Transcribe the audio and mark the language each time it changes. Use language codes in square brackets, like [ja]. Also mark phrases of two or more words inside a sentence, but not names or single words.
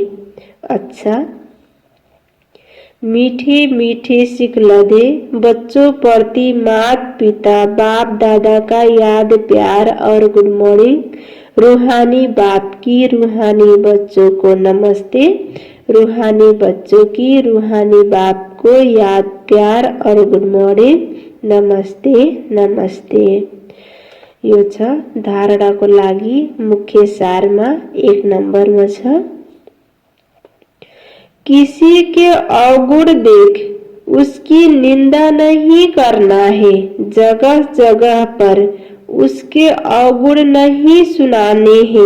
[hi] अच्छा, मीठे मीठे सिकलधे बच्चों प्रति माता पिता बाप दादा का याद प्यार और [en] good morning. [hi] रूहानी बाप की रूहानी बच्चों को नमस्ते। रूहानी बच्चों की रूहानी बाप को याद प्यार और [en] good morning. [ne] नमस्ते नमस्ते। यो छ धारणा को लागि मुख्य सार में 1 नंबर में छ। [hi] किसी के अवगुण देख उसकी निंदा नहीं करना है। जगह जगह पर उसके अवगुण नहीं सुनाने हैं।